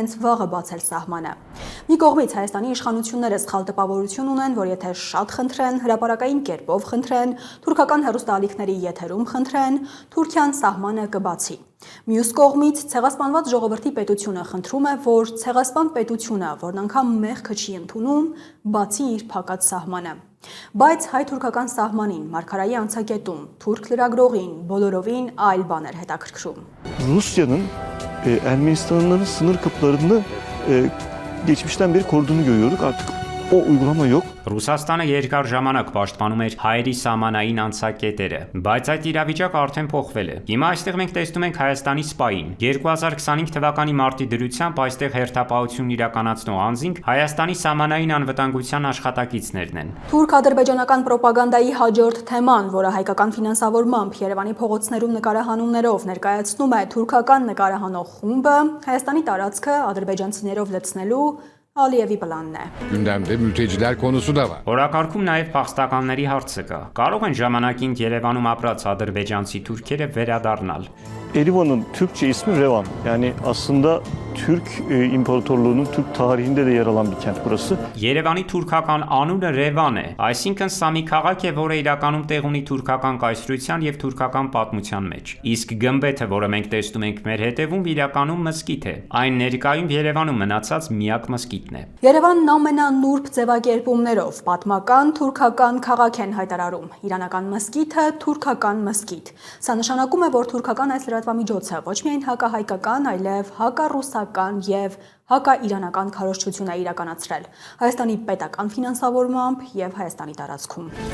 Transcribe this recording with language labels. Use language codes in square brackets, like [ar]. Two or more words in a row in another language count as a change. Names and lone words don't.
[hy] հենց վաղը բացել սահմանը։ Մի կողմից Հայաստանի իշխանությունները սխալ տպավորություն ունեն, որ եթե շատ խնդրեն, հրապարակային կերպով խնդրեն, թուրքական հեռուստաալիքների եթերում խնդրեն, Թուրքիան սահմանը կբացի։ Մյուս կողմից ցեղասպանված ժողովրդի պետությունը խնդրում է, որ ցեղասպան պետությունը, որն անգամ մեղքը չի ընդունում, բացի իր փակած սահմանը։ Բայց հայ-թուրքական սահմանին, Մարգարայի անցագետում, թուրք լրագրողին, բոլորովին այլ բան էր հետաքրքրում։ [tr] Rusya'nın Ermenistan'ın sınır kapılarını geçmişten beri koruduğunu görüyoruz. Artık o uygulama yok. [hy] Ռուսաստանը երկար ժամանակ պաշտպանում էր հայերի սահմանային անցակետերը, բայց այդ իրավիճակը արդեն փոխվել է։ Հիմա այստեղ մենք տեսնում ենք Հայաստանի սպային։ 2025 թվականի մարտի դրությամբ այստեղ հերթապահություն իրականացնող անձինք Հայաստանի սահմանային անվտանգության աշխատակիցներն են։ Թուրք-ադրբեջանական պրոպագանդայի հաջորդ թեման, որը հայկական ֆինանսավորմամբ Երևանի փողոցներում նկարահանումներով ներկայացնում է թուրքական նկարահանող խումբը, Հայաստանի տարածքը ադրբեջանցիներով լցնելու Ալիևի պլանն է։ [tr] Gündemde mülteciler konusu da var. [hy] Օրակարգում նաև փախստականների հարցը կա։ Կարող են ժամանակին Երևանում ապրած ադրբեջանցի թուրքերը վերադառնալ։ [tr] Erivan'ın Türkçe ismi Revan. Yani aslında Türk İmparatorluğu'nun Türk tarihinde de yer alan bir kent burası. [hy] Երևանի թուրքական անունը Ռևան է, այսինքն սա մի քաղաք է, որը իրականում տեղ ունի թուրքական կայսրության եւ թուրքական պատմության մեջ։ Իսկ գմբեթը, որը մենք տեսնում ենք մեր հետևում, իրականում մզկիթ է։ Այն ներկայում Երևանում մնացած միակ մզկիթն է։ Երևանն ամենանուրբ ձևակերպումներով պատմական թուրքական քաղաք են հայտարարում։ Իրանական մզկիթը թուրքական մզկիթ։ Սա նշանակում է, որ թուրքական այս լրատվամիջոցը ոչ միայն հակահայկական, այլև հակառուսական եւ հակաիրանական քարոզչություն է իրականացրել Հայաստանի պետական ֆինանսավորմամբ եւ Հայաստանի տարածքում։